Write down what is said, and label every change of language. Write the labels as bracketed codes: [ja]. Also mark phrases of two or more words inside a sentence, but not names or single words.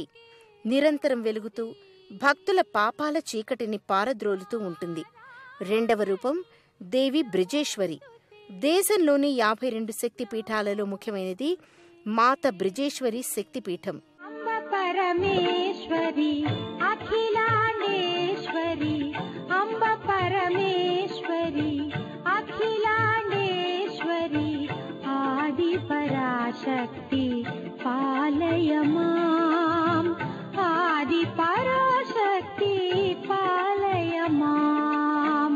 [te] నిరంతరం వెలుగుతూ భక్తుల పాపాల చీకటిని పారద్రోలుతూ ఉంటుంది. రెండవ రూపం దేవి బ్రిజేశ్వరి. దేశంలోని 52 శక్తిపీఠాలలో ముఖ్యమైనది మాత బ్రిజేశ్వరి శక్తిపీఠం. [sa] పరమేశ్వరి అఖిలాండే परमेश्वरी अम्ब परमेश्वरी अखिलाण्डेश्वरी आदिपराशक्ति पालय माम् आदिपराशक्ति पालय माम्